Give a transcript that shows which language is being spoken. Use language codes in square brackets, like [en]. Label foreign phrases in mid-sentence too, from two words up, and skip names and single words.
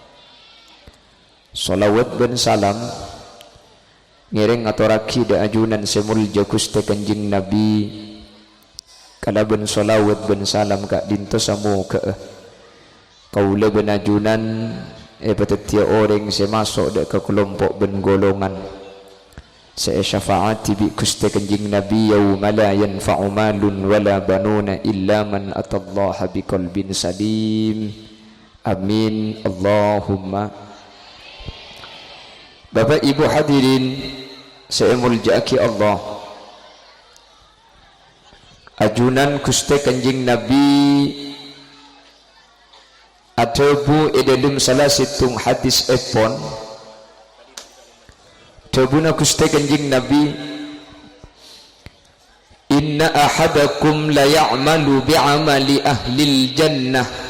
[mad] Salawat ben salam ngiring atoraki da ajunan semulja Gusti Kanjeng Nabi kalaban salawat ben salam ka dinto samu ka kaula ben ajunan patatia orang se masuk dak ke kelompok ben golongan se syafaati bi Gusti Kanjeng Nabi [ar] يوم لا ينفع مال ولا بنون إلا من أتى الله بقلب سليم. آمين اللهم. [id] Bapak Ibu hadirin saya [mad] muljaki Allah, ajunan Gusti Kanjeng Nabi atabu dalam salah situng hadis epon tabuna Gusti Kanjeng Nabi [ar] إن أحدكم ليعمل بعمل أهل الجنة